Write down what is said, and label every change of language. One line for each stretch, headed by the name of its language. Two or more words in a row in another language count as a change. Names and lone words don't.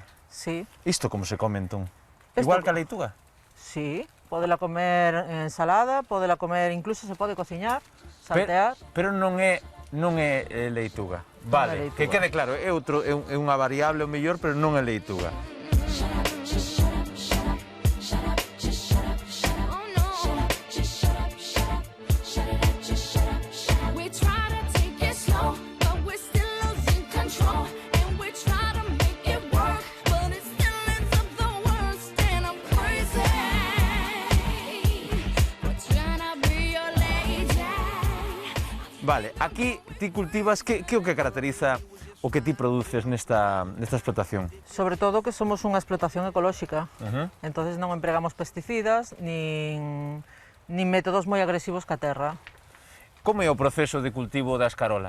Galician: sí, Isto como se come entón? Esto- Igual que a leituga? sí. Podela comer en ensalada, podela comer, incluso se pode cociñar, saltear. Pero non é leituga. Vale, leituga. que quede claro, é unha variable o mellor, pero non é leituga.
English: We try to take it slow, but we're still losing control. And we try to make it work, but it still ends up the worst. And I'm crazy. We're trying to be your lady.
Galician: Vale, aquí ti cultivas, que é o que caracteriza o que ti produces nesta explotación? Sobre todo que somos unha explotación ecolóxica. Entonces non empregamos pesticidas nin métodos moi agresivos ca terra. Como é o proceso de cultivo da escarola?